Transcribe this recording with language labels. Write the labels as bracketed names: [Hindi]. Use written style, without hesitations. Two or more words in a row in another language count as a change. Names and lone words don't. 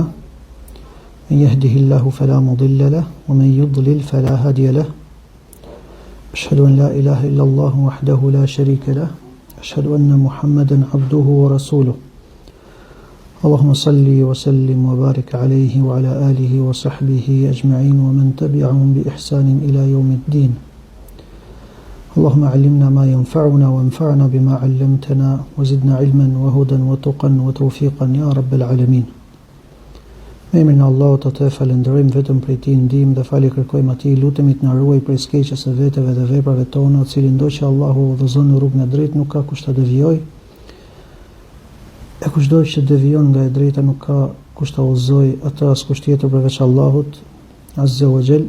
[Arabic] من يهده الله فلا مضل له ومن يضلل فلا هادي له أشهد أن لا إله إلا الله وحده لا شريك له أشهد أن محمدا عبده ورسوله اللهم صل وسلم وبارك عليه وعلى آله وصحبه أجمعين ومن تبعهم بإحسان إلى يوم الدين اللهم علمنا ما ينفعنا وانفعنا بما علمتنا وزدنا علما وهدى وتقا وتوفيقا يا رب العالمين. [Albanian] Me emrin e Allahut të falenderojmë vetëm prej Tij ndihmë dhe falje kërkojmë atij, lutemi të na ruaj prej skeqjes së veteve dhe veprave tona, të cilin do që Allahu udhëzon në rrugën e drejtë, nuk ka kush ta devijojë. E kushdo që devijon nga e drejta nuk ka kush ta udhëzojë atë as kush tjetër përveç Allahut [Arabic] عز وجل.